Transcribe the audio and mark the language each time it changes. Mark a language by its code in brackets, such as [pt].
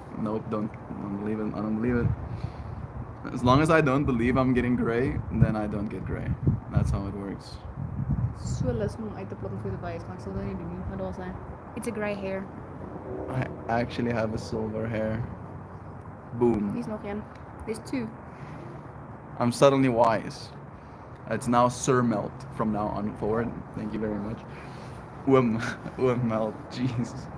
[en] Nope, don't believe it. I don't believe it. As long as I don't believe I'm getting gray, then I don't get gray. That's how it works. [af] So lus om uit te pluk vir die bys, maar ek sal dit nie doen nie. Wat daar sê? [en] It's a grey hair. I actually have a silver hair. Boom. [af] Hier's nog een. [en] There's two. I'm suddenly wise. It's now Sir Melt from now on forward. Thank you very much. Melt. Jeez.